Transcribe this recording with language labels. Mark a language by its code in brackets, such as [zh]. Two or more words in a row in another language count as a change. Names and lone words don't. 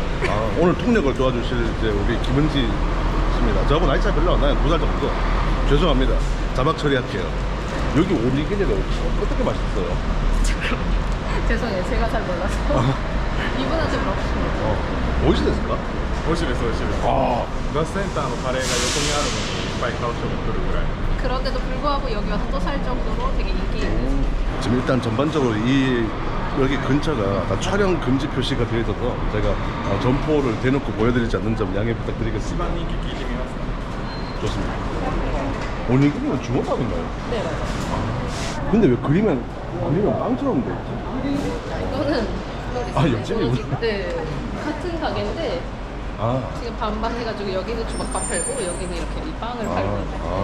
[ko] 오늘 통역을 도와주실 이제 우리 김은지 씨입니다. 저하고 나이 차이 별로 안 나요. 2살 정도. 죄송합니다. 자막 처리할게요. 여기 오니기리가 어떻게 맛있어요? 죄송해요. 제가 잘 몰라서. 이분한테 물어보시면. [ja] 美味しいですか？美味しいです美味しいですあガスセンターのカレーが横にあるのにいっぱい買う人が来るぐらい [ko] 그런데도 불구하고 여기 와서 또 살 정도로 되게 인기 있는. 지금 일단 전반적으로 이 여기 근처가 다 촬영 금지 표시가 되어 있어서 제가 점포를 대놓고 보여드리지 않는 점 양해 부탁드리겠습니다. [ja] 一番人気聞いてみますか [ko] 좋습니다. 오니기리는 주먹밥인가요? 네, 맞아요. 근데 왜 그리면 빵처럼 돼 있지? 이거는 아, 옆집이구나. 네, 같은 가게인데 아, 지금 반반 해가지고 여기는 주먹밥 팔고 여기는 이렇게 이 빵을 팔고 있어요.